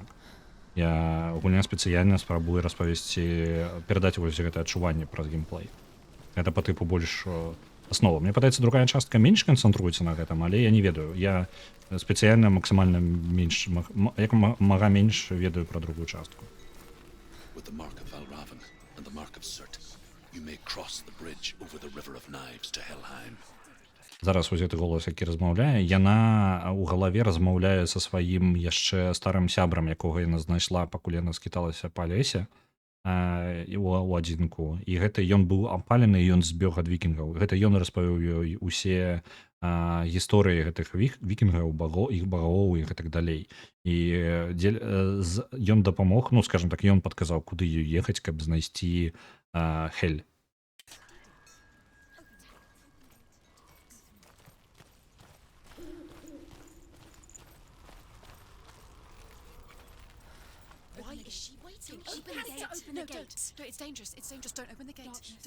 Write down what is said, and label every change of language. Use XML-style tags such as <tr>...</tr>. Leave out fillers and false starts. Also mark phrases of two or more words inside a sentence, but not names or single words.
<be>Гульня спецыяльна спрабуе перадаць вось гэта адчуванне праз геймплей. Гэта па тыпу больш аснова. Мне падаецца, другая частка менш канцэнтруецца на гэтым, але я не ведаю. Я спецыяльна максімальна менш, як мага менш ведаю пра другую частку.</be> <en>With the mark of Valravan and the mark of Surt, you may cross the bridge over the River of Knives to Helheim.</en> <be>Зараз вось гэты голас, які размаўляе, яна ў галаве размаўляе са сваім яшчэ старым сябрам, якога яна знайшла, пакуль яна скіталася па лесе у адзінку. І гэта ён быў апалены, і ён збег ад вікінгаў. Гэта ён распавёў ёй усе гісторыі гэтых вікінгаў, іх багоў і гэтак далей. І ён дапамог, ну, скажем так, ён падказаў, куды ёй ехаць, каб знайсці Хель.</be> <en>Why is she waiting? She Open has the to gate. open No, the gate. don't. No, it's dangerous. It's dangerous. Don't open the gate. Not. Don't.</en>